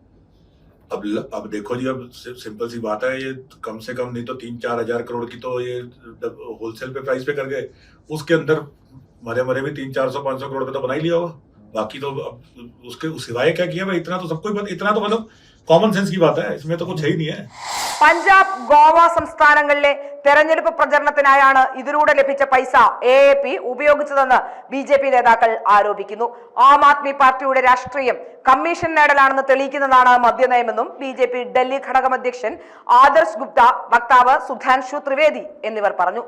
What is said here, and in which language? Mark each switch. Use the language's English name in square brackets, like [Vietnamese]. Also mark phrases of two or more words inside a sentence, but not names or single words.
[Hindi] अब देखो जी, अब सिंपल सी बात है, ये कम से कम नहीं तो 3-4 हजार करोड़ की तो ये होलसेल पे प्राइस पे कर गए। उसके अंदर मरे भी 300-400-500 करोड़ पे तो बना ही लिया होगा। बाकी तो अब उसके सिवाय क्या किया भाई, इतना तो सबको इतना तो मतलब [English] common sense [Hindi] की बात है, इसमें तो कुछ है ही नहीं है। [Malayalam] പഞ്ചാബ്, ഗോവ സംസ്ഥാനങ്ങളിലെ തെരഞ്ഞെടുപ്പ് പ്രചരണത്തിനായാണ് ഇതിലൂടെ ലഭിച്ച പൈസ AAP ഉപയോഗിച്ചതെന്ന് BJP നേതാക്കൾ ആരോപിക്കുന്നു. ആം ആദ്മി പാർട്ടിയുടെ രാഷ്ട്രീയം കമ്മീഷൻ നേടലാണെന്ന് തെളിയിക്കുന്നതാണ് മദ്യനയമെന്നും BJP ഡൽഹി ഘടകം അധ്യക്ഷൻ ആദർശ് ഗുപ്ത, വക്താവ് സുധാൻഷു ത്രിവേദി എന്നിവർ പറഞ്ഞു.